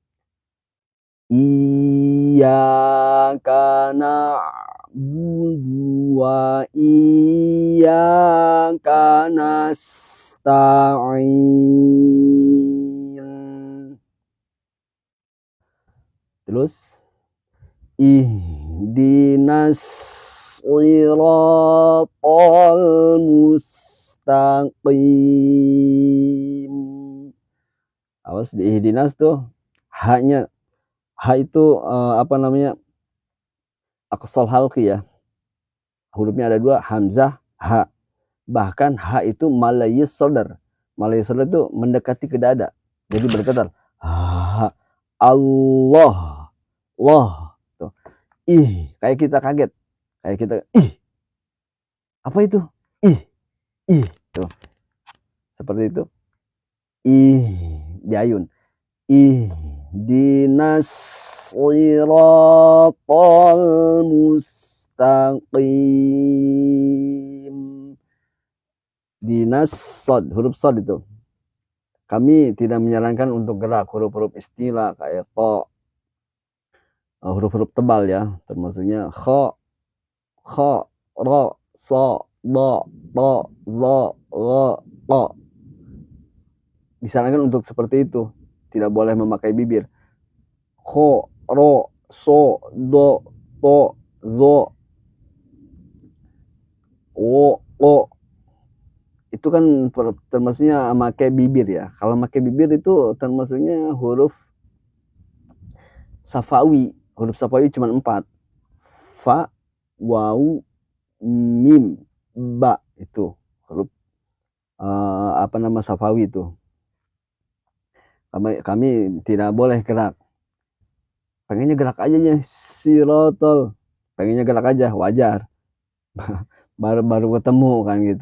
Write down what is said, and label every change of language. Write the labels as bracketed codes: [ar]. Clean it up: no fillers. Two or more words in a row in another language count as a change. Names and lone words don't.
[ar] إياك نعبد وإياك نستعين. [id] Terus [ar] اهدنا الصراط المستقيم. [id] Awas di ihdinas tuh haknya, ha itu apa namanya [ar] أقصى الحلق [id] ya, hurufnya ada 2, hamzah, ha. Bahkan ha itu malayis sodar. Malayis sodar itu mendekati ke dada. Jadi berkata ha, Allah, Allah. Tuh. Ih, kayak kita kaget. Kayak kita, ih, apa itu? Ih. Tuh. Seperti itu. Ih, diayun. Ih, [ar] دنا الصراط المستقيم. [id] Dinas sod, huruf sod itu. Kami tidak menyarankan untuk gerak huruf-huruf istilah kayak to, huruf-huruf tebal ya, termasuknya kho, ro, so, do, to, zo, ro, to. Disarankan untuk seperti itu, tidak boleh memakai bibir. Kho, ro, so, do, to, zo, o. Itu kan termasuknya pakai bibir ya. Kalau pakai bibir itu termasuknya huruf Safawi. Huruf Safawi cuma 4. Fa, waw, mim, ba. Itu huruf apa nama Safawi itu. Kami tidak boleh gerak. Pengennya gerak aja ya, sirotol. Pengennya gerak aja, wajar. baru ketemu kan gitu.